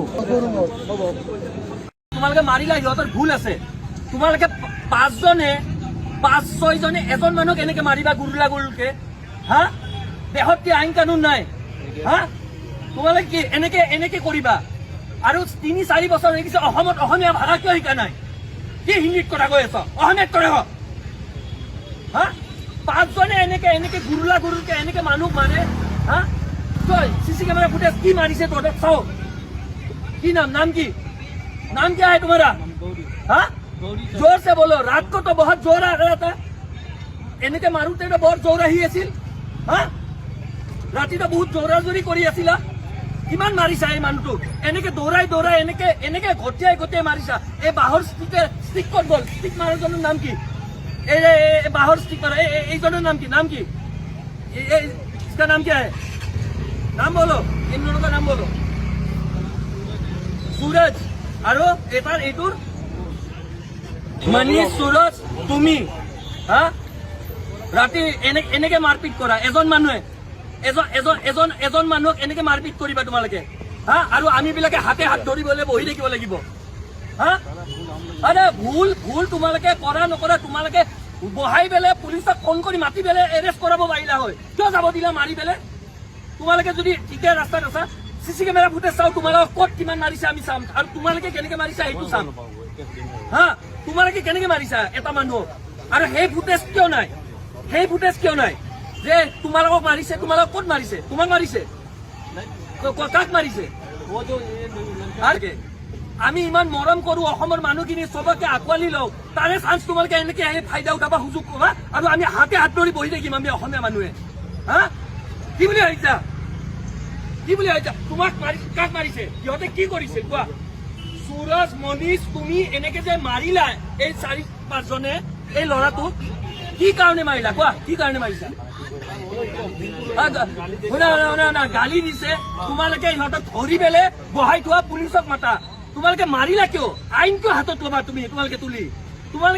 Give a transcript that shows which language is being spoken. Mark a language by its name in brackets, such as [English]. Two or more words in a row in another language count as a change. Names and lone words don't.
[Assamese] তোমালোকে মাৰিলা সিহঁতৰ ভুল আছে তোমালোকে 5-6জনে এজন মানুহক এনেকে মাৰিবা গুৰুলা গুৰুলকে হা দেশত কি আইন কানুন নাই হা তোমালোকে কি এনেকে কৰিবা আৰু 3-4 বছৰ হৈ গৈছে অসমত অসমীয়া ভাষা কিয় শিকা নাই কি হিন্দীত কথা কৈ আছ অসমীয়াত কৰে হা 5জনে এনেকে গুৰুলা গুৰুলকে এনেকে মানুহ মাৰে হা তই [English] CC camera footage [Assamese] কি মাৰিছে তহঁতক চাও কি নাম [Hindi] क्या है तुम्हारा हाँ जोर से बोलो रात को तो बहुत जोर आ रहा था [Assamese] এনেকে মাৰুতে তো বহুত জোৰ আহি আছিল হা ৰাতি তো বহুত জোৰা জোৰি কৰি আছিলা কিমান মাৰিছা এই মানুহটোক এনেকে দৌৰাই এনেকে গটিয়াই মাৰিছা এই বাহৰ ষ্টিক ক'ত গ'ল ষ্টিক মাৰজনৰ নাম কি এই বাহৰ ষ্টিক মাৰা এইজনৰ নাম কি [Hindi] इसका नाम क्या है नाम बोलो इन दोनों का नाम बोलो [Assamese] सूरज আৰু এটাৰ এইটোৰ মনীষ सूरज তুমি হা ৰাতি এনেকে মাৰপিট কৰা এজন মানুহক এনেকে মাৰপিট কৰিবা তোমালোকে হা আৰু আমি বিলাকে হাতে হাত ধৰিবলৈ বহি থাকিব লাগিব হা আরে ভুল তোমালোকে কৰা নকৰা তোমালোকে বহাই বেলে পুলিচক ফোন কৰি মাতি বেলে এৰেষ্ট কৰাব পাৰিলা হয় কিয় যাব দিলা মাৰি বেলে তোমালোকে যদি ঠিকে ৰাস্তাত আছা [English] CC camera footage [Assamese] চাও তোমালোক ক'ত কিমান মাৰিছা আমি চাম আৰু তোমালোকে কেনেকে মাৰিছা এইটো চাম হা তোমালোকে কেনেকে মাৰিছা এটা মানুহ আৰু সেই ফুটেজ কিয় নাই যে তোমালোকক মাৰিছে তোমালোক ক'ত মাৰিছে তোমাক মাৰিছে কাক মাৰিছে আমি ইমান মৰম কৰো অসমৰ মানুহখিনি সবকে আকোৱালি লওঁ তাৰে চান্স তোমালোকে এনেকে ফাইদা উঠাবা সুযোগ পাবা আৰু আমি হাতে হাত ধৰি বহি থাকিম আমি অসমীয়া মানুহে হা কি বুলি ভাবিছা তোমাক কাক মাৰিছে সিহঁতে কি কৰিছে কোৱা सूरज मनीष তুমি এনেকে যে মাৰিলা এই 4-5জনে এই ল'ৰাটোক কি কাৰণে মাৰিলা কোৱা কি কাৰণে মাৰিছা না গালি দিছে তোমালোকে ইহঁতক ধৰি বেলে বহাই থোৱা পুলিচক মাতা তোমালোকে মাৰিলা কিয় আইন কিয় হাতত ল'বা তোমালোকে তোমালোকে